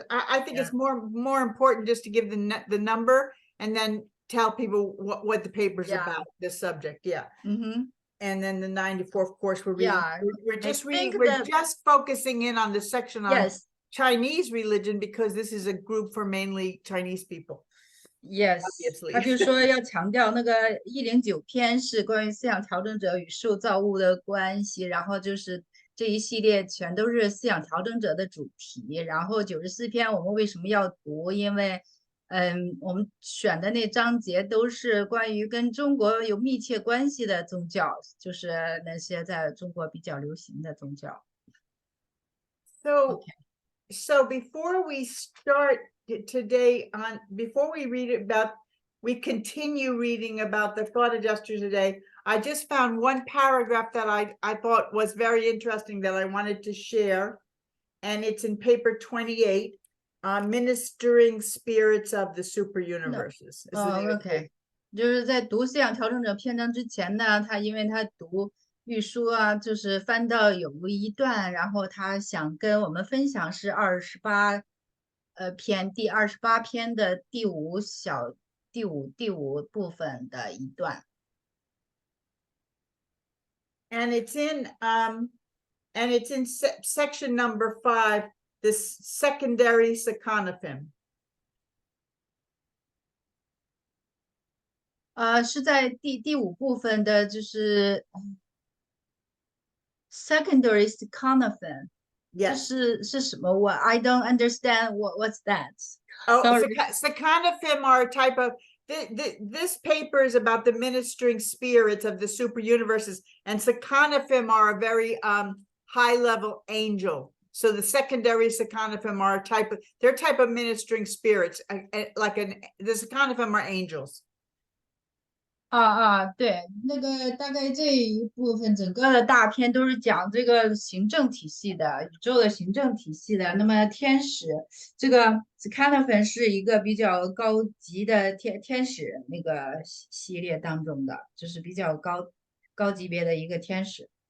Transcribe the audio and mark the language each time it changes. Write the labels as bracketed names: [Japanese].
[English] I think it's more important just to give the number and then tell people what the paper's about, this subject. Yeah. Mm-hmm. And then the 94, of course, we're reading. Yeah, we're just reading. We're just focusing in on the section on Chinese religion because this is a group for mainly Chinese people. [Chinese] Yes, 他就说要强调那个109篇是关于思想调整者与受造物的关系，然后就是这一系列全都是思想调整者的主题。然后94篇我们为什么要读？因为我们选的那章节都是关于跟中国有密切关系的宗教，就是那些在中国比较流行的宗教。 [English] So before we start today before we continue reading about the thought adjusters today, I just found one paragraph that I thought was very interesting that I wanted to share, and it's in paper 28, ministering spirits of the super universes. Okay. [Chinese] 就是在读思想调整者篇章之前呢，因为他读玉书就是翻到有一段，然后他想跟我们分享是第28篇的第五部分的一段。 [English] And it's in section number 5, this secondary seconophym. [Chinese] 是在第5部分的，就是secondary seconophym. [English] Yes. [Chinese] 是什么？ [English] I don't understand what's that. Seconophym are a type of this paper is about the ministering spirits of the super universes, and seconophym are a very high level angel So the secondary Sakanatham are they're type of ministering spirits, the Sakanatham are angels. [Chinese] 对，那个大概这一部分整个的大篇都是讲这个行政体系的，宇宙的行政体系的。那么天使这个 Sakanatham 是一个比较高级的天使那个系列当中的，就是比较高级别的一个天使。